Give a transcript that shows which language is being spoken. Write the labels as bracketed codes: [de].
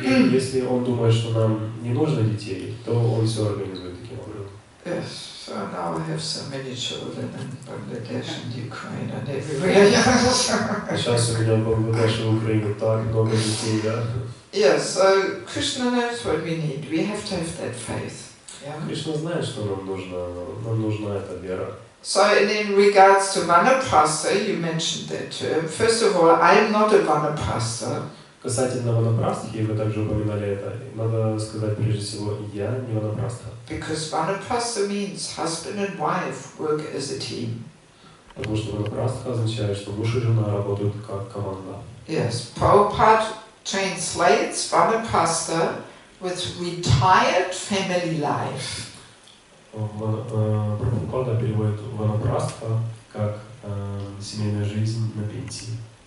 [ru] Если он думает, что нам не нужно детей, то он все организует таким образом. [en] Yes. So now I have so many children in Bangladesh and Ukraine and everywhere. [ru] Сейчас у меня в Бангладеше и Украине так много детей, да? [en] Yes, so Krishna knows what we need. We have to have that faith. Yeah? [ru] Кришна знает, что нам нужна эта вера. [en] So in regards to Vanaprastha, you mentioned that term. First of all, I am not a Vanaprastha. [ru] Касательно ванапрастхи, вы также упоминали это, надо сказать прежде всего, я не ванапрастха. [en] Because Vanaprastha means husband and wife work as a team. [ru] Потому что ванапрастха означает, что муж и жена работают как команда. [en] Yes, Prabhupada translates Vanaprastha with retired family life. [ru] Прабхупада переводит ванапрастха как семейная жизнь на пенсии.